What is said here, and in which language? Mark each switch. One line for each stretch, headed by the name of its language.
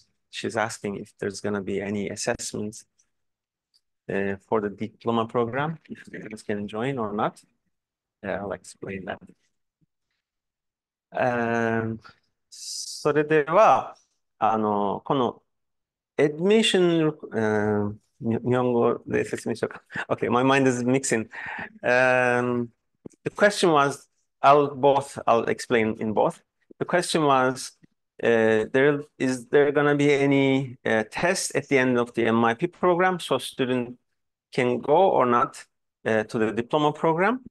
English: She's asking if there's going to be any assessments for the diploma program, if students can join or not. I'll explain that.
Japanese: それでは、このadmission、日本語で説明しようか。
English: Okay, my mind is mixing. The question was, I'll explain in both. The question was, there going to be any test at the end of the MYP program so student can go or not to the diploma program?